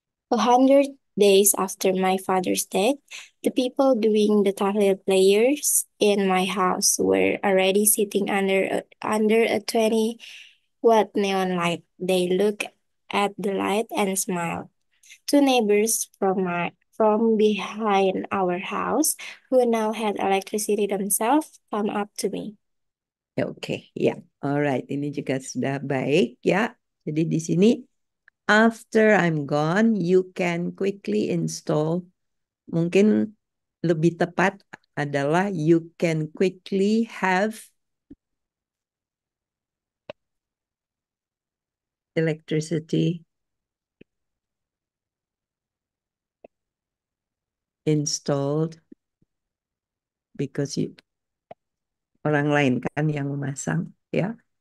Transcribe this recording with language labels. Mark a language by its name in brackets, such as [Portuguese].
[English] 100 days after my father's death, the people doing the tahlil players in my house were already sitting under a 20-watt neon light. They look at the light and smile. Two neighbors from behind our house, who now had electricity themselves, come up to me. [Indonesian] Oke, ya. Alright, ini juga sudah baik ya. Jadi di sini [English] after I'm gone, you can quickly install. [Indonesian] Mungkin lebih tepat adalah [English] you can quickly have electricity installed because [Indonesian] orang lain kan yang memasang, ya.